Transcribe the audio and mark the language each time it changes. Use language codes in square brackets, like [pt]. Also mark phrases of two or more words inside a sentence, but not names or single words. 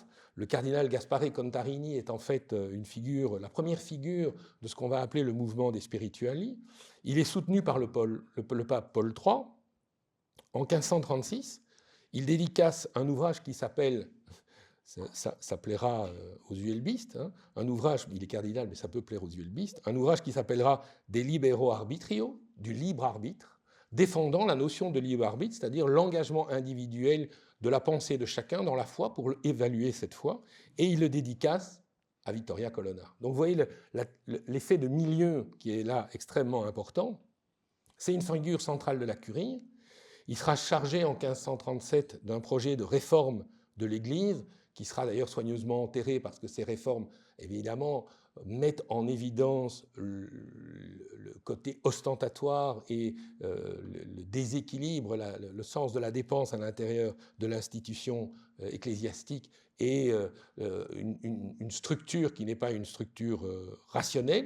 [fr] Le cardinal Gaspare Contarini est en fait la première figure de ce qu'on va appeler le mouvement des spirituali. Il est soutenu par le pape Paul III. En 1536, il dédicace un ouvrage qui s'appelle, ça plaira aux uelbistes, hein, un ouvrage, il est cardinal mais ça peut plaire aux uelbistes, un ouvrage qui s'appellera De libero arbitrio, du libre arbitre, défendant la notion de libre arbitre, c'est-à-dire l'engagement individuel de la pensée de chacun dans la foi pour évaluer cette foi, et il le dédicace à Vittoria Colonna. Donc vous voyez l'effet de milieu qui est là extrêmement important. C'est une figure centrale de la curie. Il sera chargé en 1537 d'un projet de réforme de l'Église, qui sera d'ailleurs soigneusement enterré parce que ces réformes, évidemment, mettent en évidence le côté ostentatoire et le déséquilibre, le sens de la dépense à l'intérieur de l'institution ecclésiastique et une structure qui n'est pas une structure rationnelle.